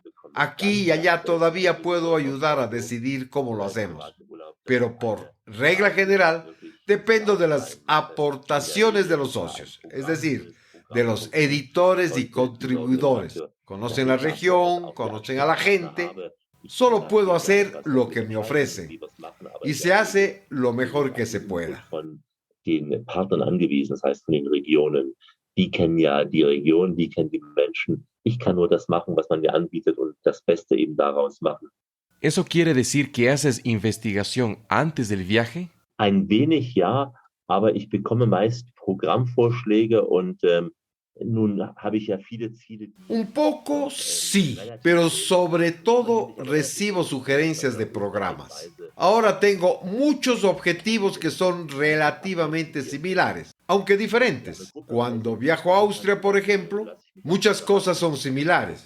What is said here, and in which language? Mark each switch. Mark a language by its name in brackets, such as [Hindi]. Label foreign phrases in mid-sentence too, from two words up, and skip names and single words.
[Spanish] Aquí y allá todavía puedo ayudar a decidir cómo lo hacemos, pero por regla general dependo de las aportaciones de los socios, es decir, de los editores y contribuidores. Conocen la región, conocen a la gente. Solo puedo hacer lo que me ofrecen y se hace lo mejor que se pueda. [German] Den Partnern angewiesen, das heißt von den Regionen. Die kennen ja die Region, die kennen die Menschen. Ich kann nur das machen, was man mir anbietet und das Beste eben daraus machen. [Spanish] ¿Eso quiere decir que haces investigación antes del viaje? [German] Ein wenig ja, aber ich bekomme meist Programmvorschläge und nun habe ich ja viele Ziele. [Spanish] Un poco sí, pero sobre todo recibo sugerencias de programas. Ahora tengo muchos objetivos que son relativamente similares, aunque diferentes. Cuando viajo a Austria, por ejemplo, muchas cosas son similares.